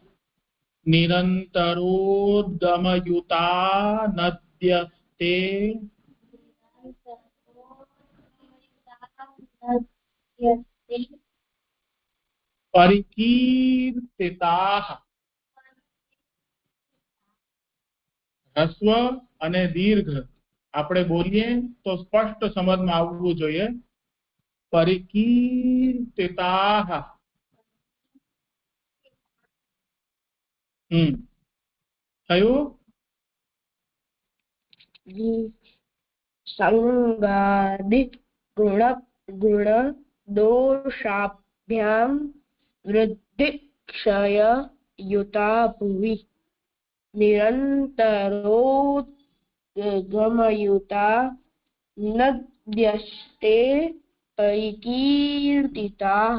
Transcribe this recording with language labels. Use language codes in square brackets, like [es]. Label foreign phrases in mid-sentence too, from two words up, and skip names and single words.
[sa] निरन्तरोद्गमयुता नद्यस्ते नद्यस्ते [gu] परिकीर्तिताः ह्रस्व અને દીર્ઘ આપણે બોલીએ તો સ્પષ્ટ સમજમાં આવવું જોઈએ પરિકીર્તિતાः થયું [sa] संगादि गुण दोषाभ्याम वृद्धि क्षय युता भुवि निरन्तरोद्गमयुता नद्यस्ते परिकीर्तिता